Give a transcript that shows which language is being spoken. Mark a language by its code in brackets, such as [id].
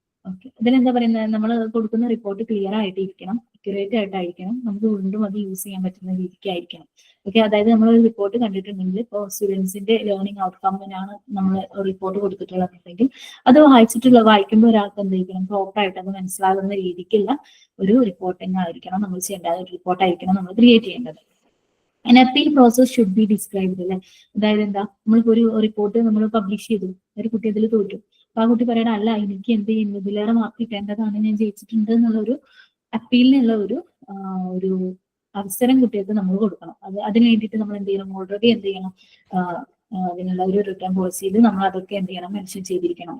[ml] Okay, ഇതിലെന്താ പറയുന്നത്, നമ്മൾ കൊടുക്കുന്ന റിപ്പോർട്ട് ക്ലിയർ ആയിട്ടിരിക്കണം, അക്യുറേറ്റ് ആയിട്ടായിരിക്കണം, നമുക്ക് വീണ്ടും അത് യൂസ് ചെയ്യാൻ പറ്റുന്ന രീതിക്കായിരിക്കണം. ഓക്കെ, അതായത് നമ്മൾ ഒരു റിപ്പോർട്ട് കണ്ടിട്ടുണ്ടെങ്കിൽ ഇപ്പോൾ സ്റ്റുഡൻസിന്റെ ലേണിംഗ് ഔട്ട്കമ്മിനാണ് നമ്മൾ റിപ്പോർട്ട് കൊടുത്തിട്ടുള്ളതെങ്കിൽ അത് വായിക്കുമ്പോൾ ഒരാൾക്ക് എന്തെങ്കിലും പ്രോപ്പർ ആയിട്ട് അത് മനസ്സിലാകുന്ന രീതിക്കുള്ള ഒരു റിപ്പോർട്ടിംഗ് ആയിരിക്കണം നമ്മൾ ചെയ്യേണ്ടത്, ഒരു റിപ്പോർട്ടായിരിക്കണം നമ്മൾ ക്രിയേറ്റ് ചെയ്യേണ്ടത്. [en] An appeal process should be described അല്ലെ. [ml] അതായത് എന്താ, നമ്മളിപ്പോ ഒരു റിപ്പോർട്ട് നമ്മൾ പബ്ലിഷ് ചെയ്തു, ഒരു കുട്ടി അതിൽ തോറ്റു, അപ്പൊ ആ കുട്ടി പറയണ അല്ല എനിക്ക് എന്ത് ചെയ്യുന്നു, ഇതിലേറെ മാർക്ക് കിട്ടേണ്ടതാണ്, ഞാൻ ജയിച്ചിട്ടുണ്ട് എന്നുള്ളൊരു അപ്പീലിനുള്ള ഒരു അവസരം കുട്ടികൾക്ക് നമ്മൾ കൊടുക്കണം. അതിന് വേണ്ടിയിട്ട് നമ്മൾ എന്ത് ചെയ്യണം, ഓൾറെഡി എന്ത് ചെയ്യണം, അതിനുള്ള ഒരു റിട്ടേൺ പോളിസിയിൽ നമ്മൾ അതൊക്കെ എന്ത് ചെയ്യണം, മെൻഷൻ ചെയ്തിരിക്കണം.